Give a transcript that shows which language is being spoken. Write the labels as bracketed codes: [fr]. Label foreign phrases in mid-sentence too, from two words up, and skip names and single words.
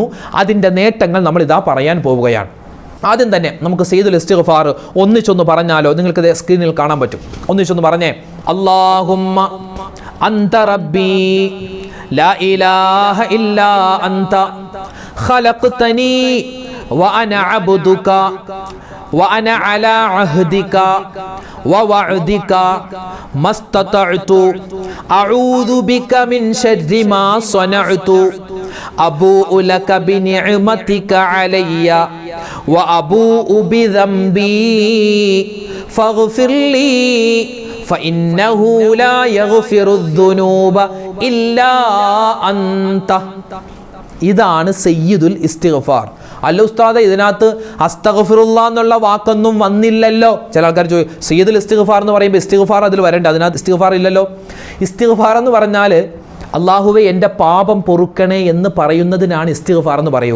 [ml] അതിൻ്റെ നേട്ടങ്ങൾ നമ്മളിതാ പറയാൻ പോവുകയാണ്. ആദ്യം തന്നെ നമുക്ക് സയ്യിദുൽ ഇസ്തിഗ്ഫാർ ഒന്നിച്ചൊന്ന് പറഞ്ഞാലോ? നിങ്ങൾക്ക് സ്ക്രീനിൽ കാണാൻ പറ്റും. ഒന്നിച്ചൊന്ന് പറഞ്ഞേ. [ar] اللهم أنت ربي لا إله إلا أنت خلقتني وأنا عبدك وأنا على عهدك ووعدك ما استطعت أعوذ بك من شر ما صنعت أبوء لك بنعمتك علي وأبوء بذنبي فاغفر لي فإنه لا يغفر الذنوب إلا أنت. [ml] ഇതാണ് സയ്യിദുൽ ഇസ്തിഗ്ഫാർ. അല്ല ഉസ്താദെ, ഇതിനകത്ത് അസ്തഗ്ഫിറുല്ലാ എന്നുള്ള വാക്കൊന്നും വന്നില്ലല്ലോ. ചില ആൾക്കാർ ചോദിക്കും, സയ്യിദുൽ ഇസ്തിഗ്ഫാർ എന്ന് പറയുമ്പോൾ ഇസ്തിഗ്ഫാർ അതിൽ വരണ്ട, അതിനകത്ത് ഇസ്തിഗ്ഫാർ ഇല്ലല്ലോ. ഇസ്തിഗ്ഫാർ എന്ന് പറഞ്ഞാൽ അള്ളാഹുവെ എൻ്റെ പാപം പൊറുക്കണേ എന്ന് പറയുന്നതിനാണ് ഇസ്തിഗ്ഫാർ എന്ന് പറയുക.